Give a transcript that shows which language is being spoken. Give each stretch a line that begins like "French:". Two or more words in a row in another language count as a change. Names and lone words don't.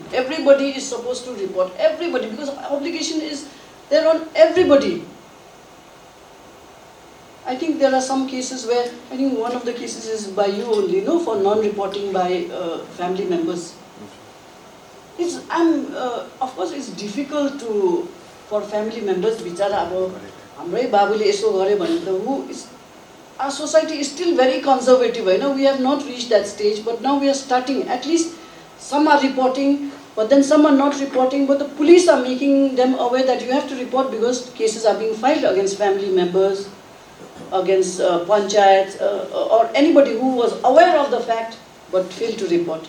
English: Everybody is supposed to report. Everybody, because obligation is there on everybody. I think there are some cases where, I think one of the cases is by you only, no? For non-reporting by family members. Of course, it's difficult for family members.
Nepali: Bichara abo hamrai babule yeso garyo bhane ta
English: our society is still very conservative. You know, we have not reached that stage, but now we are starting. At least some are reporting, but then some are not reporting. But the police are making them aware that you have to report because cases are being filed against family members, against panchayats, or anybody who was aware of the fact but failed to report.